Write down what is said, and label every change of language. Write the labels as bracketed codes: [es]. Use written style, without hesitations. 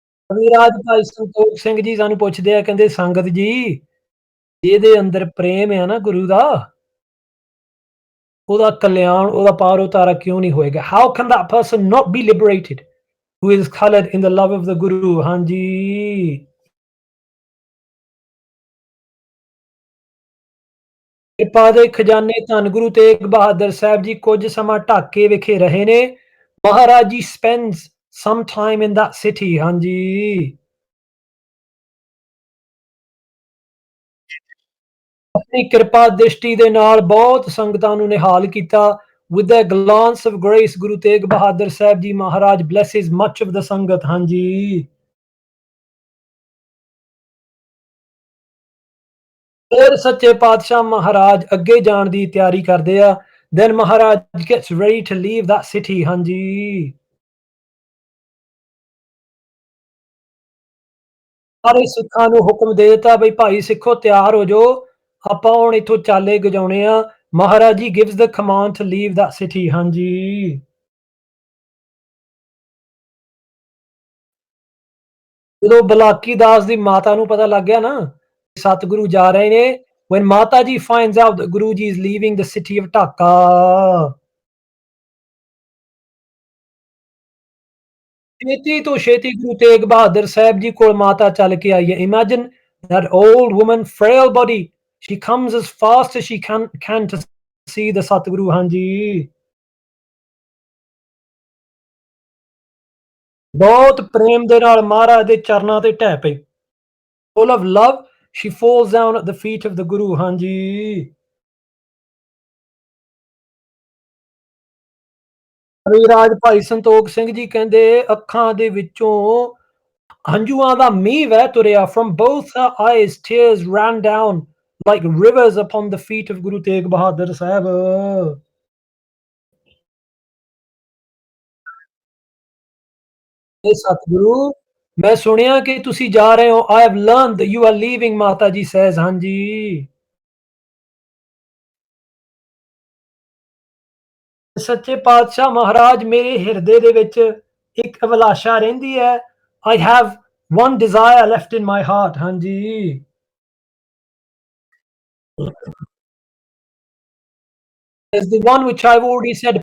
[pa] ਕਵਿਰਾਜ ਭਾਈ ਸੰਤੋਖ ਸਿੰਘ ਜੀ ਸਾਨੂੰ ਪੁੱਛਦੇ ਆ, ਕਹਿੰਦੇ ਸੰਗਤ ਜੀ, ਜਿਹਦੇ ਅੰਦਰ ਪ੍ਰੇਮ ਆ ਨਾ ਗੁਰੂ ਦਾ, ਉਹਦਾ ਕਲਿਆਣ, ਉਹਦਾ ਪਾਰ ਉਤਾਰਾ ਕਿਉਂ ਨਹੀਂ ਹੋਏਗਾ? [en] How can that person not be liberated who is colored in the love of the Guru? [pa] ਹਾਂਜੀ। ਕਿਰਪਾ ਦੇ ਖਜ਼ਾਨੇ ਧੰਨ ਗੁਰੂ ਤੇਗ ਬਹਾਦਰ ਸਾਹਿਬ ਜੀ ਕੁਝ ਸਮਾਂ ਢਾਕੇ ਵਿਖੇ ਰਹੇ ਨੇ। [en] Maharaj ji spends some time in that city। [pa] ਹਾਂਜੀ। ਆਪਣੀ ਕਿਰਪਾ ਦ੍ਰਿਸ਼ਟੀ ਦੇ ਨਾਲ ਬਹੁਤ ਸੰਗਤਾਂ ਨੂੰ ਨਿਹਾਲ ਕੀਤਾ। [en] With a glance of grace Guru Tegh Bahadur Sahib ji Maharaj blesses much of the sangat. [pa] ਹਾਂਜੀ। ਫਿਰ ਸੱਚੇ ਪਾਤਸ਼ਾਹ ਮਹਾਰਾਜ ਅੱਗੇ ਜਾਣ ਦੀ ਤਿਆਰੀ ਕਰਦੇ ਆ। [en] Then Maharaj gets ready to leave that city। [pa] ਹਾਂਜੀ। ਸਾਰੇ ਸਿੱਖਾਂ ਨੂੰ ਹੁਕਮ ਦੇ ਦਿੱਤਾ ਬਈ ਭਾਈ ਸਿੱਖੋ ਤਿਆਰ ਹੋ ਜਾਓ, ਆਪਾਂ ਹੁਣ ਇੱਥੋਂ ਚਾਲੇ ਗਜਾਉਣੇ ਆ। [en] Maharaj ji gives the command to leave that city। [pa] ਹਾਂਜੀ। ਜਦੋਂ ਬਲਾਕੀ ਦਾਸ ਦੀ ਮਾਤਾ ਨੂੰ ਪਤਾ ਲੱਗ ਗਿਆ ਨਾ, ਸਤਿਗੁਰੂ ਜਾ ਰਹੇ ਨੇ, [en] when Mata ji finds out that Guru ji is leaving the city of Dhaka, [pa] ਛੇਤੀ ਤੋਂ ਛੇਤੀ ਗੁਰੂ ਤੇਗ ਬਹਾਦਰ ਸਾਹਿਬ ਜੀ ਕੋਲ ਮਾਤਾ ਚੱਲ ਕੇ ਆਈ ਹੈ। [en] Imagine that old woman, frail body, she comes as fast as she can to see the Satguru. [pa] ਹਾਂਜੀ। ਬਹੁਤ ਪ੍ਰੇਮ ਦੇ ਨਾਲ ਮਹਾਰਾਜ ਦੇ ਚਰਨਾਂ ਤੇ ਢਹਿ ਪਈ। [en] Full of love, she falls down at the feet of the Guru। [pa] ਹਾਂਜੀ। ਕਵਿਰਾਜ ਭਾਈ ਸੰਤੋਖ ਸਿੰਘ ਜੀ ਕਹਿੰਦੇ ਅੱਖਾਂ ਦੇ ਵਿੱਚੋਂ ਹੰਝੂਆਂ ਦਾ ਮੀਂਹ ਵਹਿ ਤੁਰਿਆ। [en] From both her eyes tears ran down like rivers upon the feet of Guru Tegh Bahadur Sahib. [pa] ਇਹ ਸਤਿਗੁਰੂ, ਮੈਂ ਸੁਣਿਆ ਕਿ ਤੁਸੀਂ ਜਾ ਰਹੇ ਹੋ। [en] I have learned that you are leaving। Mata ji says। ਹਾਂਜੀ। [pa] ਸੱਚੇ ਪਾਤਸ਼ਾਹ ਮਹਾਰਾਜ ਮੇਰੇ ਹਿਰਦੇ ਦੇ ਵਿੱਚ ਇੱਕ ਅਭਿਲਾਸ਼ਾ ਰਹਿੰਦੀ ਹੈ। [en] I have one desire left in my heart। ਹਾਂਜੀ। is the one which I've already said।